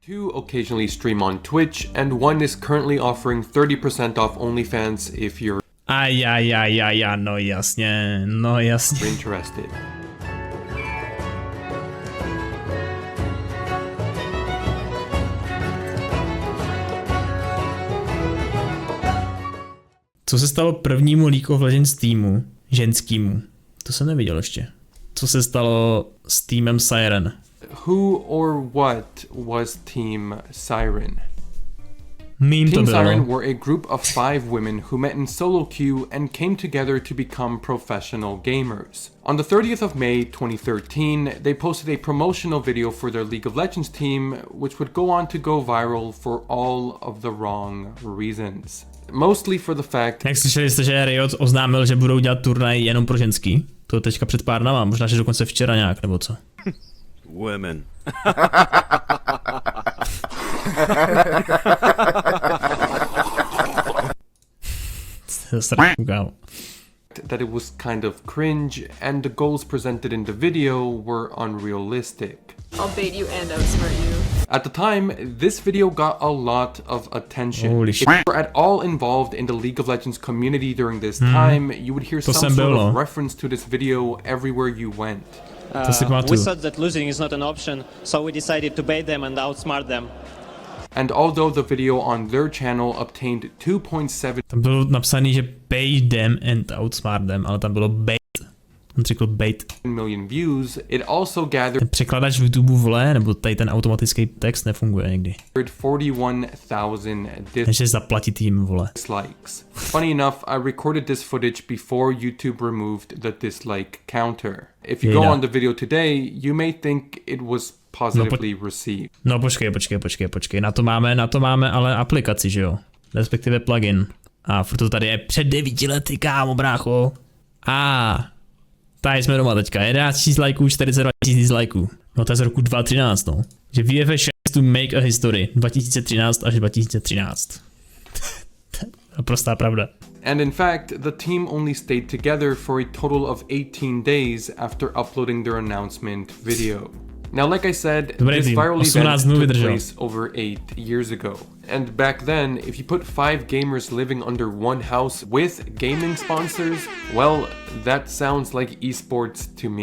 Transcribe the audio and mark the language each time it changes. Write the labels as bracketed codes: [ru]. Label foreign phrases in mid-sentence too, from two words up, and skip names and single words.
[en] Two occasionally stream on Twitch, and one is currently offering 30% off OnlyFans if you're [cs] no jasně. [en] interested. [cs] Co se stalo prvnímu League of Legends týmu, ženskému? To jsem neviděl ještě. Co se stalo s týmem Siren? [en] Who or what was Team Siren? [cs] Mím to [en] Team [cs] bylo. [en] Siren were a group of 5 women who met in solo queue and came together to become professional gamers. On the 30th of May 2013, they posted a promotional video for their League of Legends team, which would go on to go viral for all of the wrong reasons. Mostly for the fact... [cs] Jak slyšeli jste, že Riot oznámil, že budou dělat turnaj jenom pro ženský? To teďka před pár dnama, možná, že dokonce včera nějak, nebo co? [en] Women. that it was kind of cringe, and the goals presented in the video were unrealistic. I'll bait you and outsmart you. At the time, this video got a lot of attention. Holy If shit. you were at all involved in the League of Legends community during this time, you would hear some sort of reference to this video everywhere you went. We thought that losing is not an option, so we decided to bait them and outsmart them. And although the video on their channel obtained 2.7 [cs] Tam bylo napsaný, že [en] bait them and outsmart them, [cs] ale tam bylo bait. On řekl bait. [en] million views, it also gathered [cs] Ten překladač v YouTube vole, nebo tady ten automatický text nefunguje někdy. [en] 41,000 [cs] Takže zaplatit jim vole. [en] dislikes. Funny enough, I recorded this footage before YouTube removed the dislike counter. If you go on the video today, you may think it was positively received. [cs] No počkej, na to máme ale aplikaci, že jo? Respektive plugin. A furt to tady je před 9 lety, kámo, brácho. Tady jsme doma teďka, 11 000 lajků, 42 000 dislikeů. No to je z roku 2013, no. Že VFS [en] to make a history, [cs] 2013 až 2013. Prostá pravda. [en] And in fact, the team only stayed together for a total of 18 days after uploading their announcement video. Now, like I said, this viral event took place over 8 years ago. And back then, if you put 5 gamers living under one house with gaming sponsors, well, that sounds like esports to me.